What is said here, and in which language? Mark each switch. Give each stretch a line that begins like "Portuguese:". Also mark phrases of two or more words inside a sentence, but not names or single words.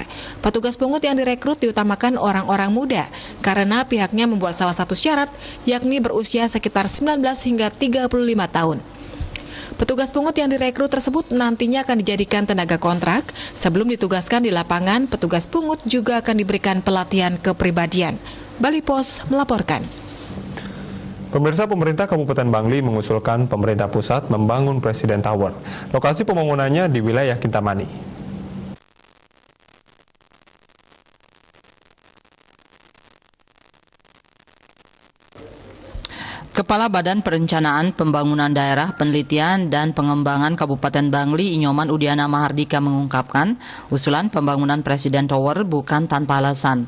Indonesian: Petugas pungut yang direkrut diutamakan orang-orang muda, karena pihaknya membuat salah satu syarat, yakni berusia sekitar 19 hingga 35 tahun. Petugas pungut yang direkrut tersebut nantinya akan dijadikan tenaga kontrak. Sebelum ditugaskan di lapangan, petugas pungut juga akan diberikan pelatihan kepribadian. Bali Pos melaporkan. Pemirsa, pemerintah Kabupaten Bangli mengusulkan pemerintah pusat membangun Presiden Tower. Lokasi pembangunannya di wilayah Kintamani. Kepala Badan Perencanaan Pembangunan Daerah Penelitian dan Pengembangan Kabupaten Bangli Inyoman Udiana Mahardika mengungkapkan usulan pembangunan Presiden Tower bukan tanpa alasan.